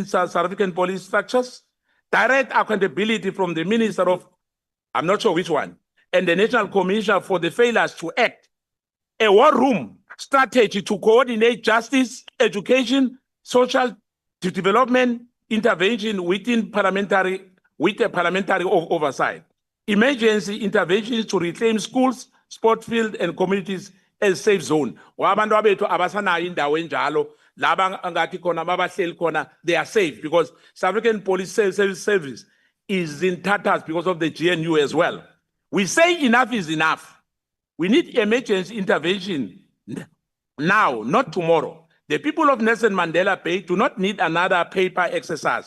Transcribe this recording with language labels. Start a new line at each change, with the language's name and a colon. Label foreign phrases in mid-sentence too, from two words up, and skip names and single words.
English: South African police structures, direct accountability from the Minister of, I'm not sure which one, and the National Commissioner for the failures to act, a war room strategy to coordinate justice, education, social development, intervention with a parliamentary oversight, emergency interventions to reclaim schools, sport field, and communities as safe zone.
Xhosa: Wabantu abethu abasanayo indawo enjalo, laba ngathi khona mabahleli khona,
English: they are safe because South African Police Service is in tatters because of the GNU as well. We say enough is enough. We need emergency intervention now, not tomorrow. The people of Nelson Mandela Bay do not need another paper exercise.